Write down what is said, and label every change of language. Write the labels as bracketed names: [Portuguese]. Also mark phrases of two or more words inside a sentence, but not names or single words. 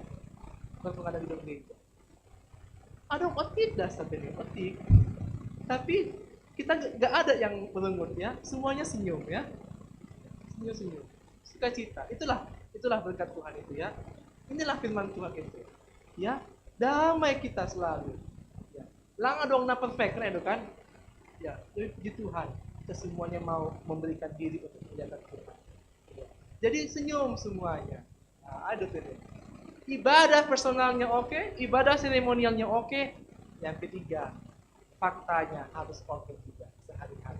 [Indonesian] Keluar pengadaan gedung gereja. Ada otik dah sampai otik. Tapi kita gak ada yang merengut ya, semuanya senyum ya. Senyum. Sukacita. Itulah berkat Tuhan itu ya. Inilah firman Tuhan itu. Ya, damai kita selalu. Ya. [Batak Simalungun] Lang dong na [Indonesian] perfect kan? Ya, puji Tuhan. Kita semuanya mau memberikan diri untuk memuliakan Tuhan. Ya. Jadi senyum semuanya. Nah, ada tuh. Ibadah personalnya oke, ibadah seremonialnya oke. Yang ketiga, faktanya harus oke juga sehari-hari.